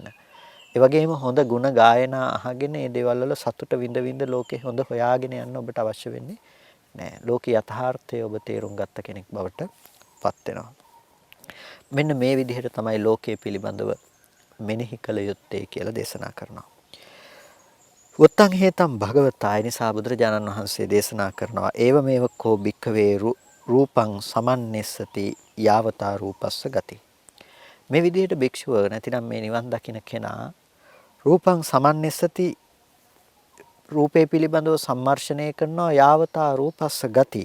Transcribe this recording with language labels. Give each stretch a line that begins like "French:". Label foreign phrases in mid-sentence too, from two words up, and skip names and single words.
Sinhala: ඒ වගේම හොඳ ಗುಣ ගායනා අහගෙන මේ දේවල් වල සතුට විඳ ලෝකේ හොඳ හොයාගෙන යන්න ඔබට අවශ්‍ය වෙන්නේ නැහැ. ලෝකේ යථාර්ථය ඔබ තේරුම් ගත්ත කෙනෙක් බවට පත් වෙනවා. මෙන්න මේ විදිහට තමයි ලෝකයේ පිළිබඳව මෙනෙහි කළ යුත්තේ කියලා දේශනා කරනවා.
Pali: උත්තං හේතම් භගවතා
Sinhala: නිසා බුදුරජාණන් වහන්සේ දේශනා කරනවා
Pali: ඒව මේව කෝ භික්ඛවේ රූපං සමන්නස්සති යාවතා රූපස්ස ගති.
Sinhala: මේ විදිහට භික්ෂුව නැතිනම් මේ නිවන් දකින්න කෙනා
Pali: රූපං සමන්නස්සති
Sinhala: රූපේ පිළිබඳව සම්මර්ෂණය කරනවා
Pali: යාවතා රූපස්ස ගති.